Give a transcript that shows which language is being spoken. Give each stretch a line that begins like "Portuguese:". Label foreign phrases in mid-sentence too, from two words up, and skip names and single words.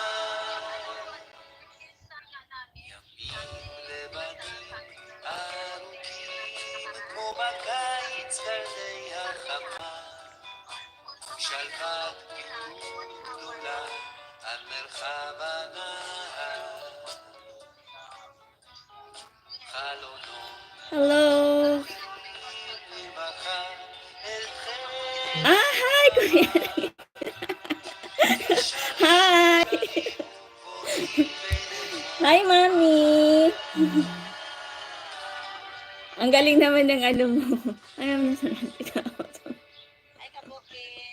Hebrew: ימים לבנים ארוכים כמו בקיץ קרני החמה, שלוות בדידות גדולה על מרחב הנהר. חלונות
English: Hello.
Hebrew: ממחר אל חיר
English: Ah, hi, Kuya. Hi, Mami!
Filipino: Ang galing naman ng ano mo. Ano mo Ay, kabukit.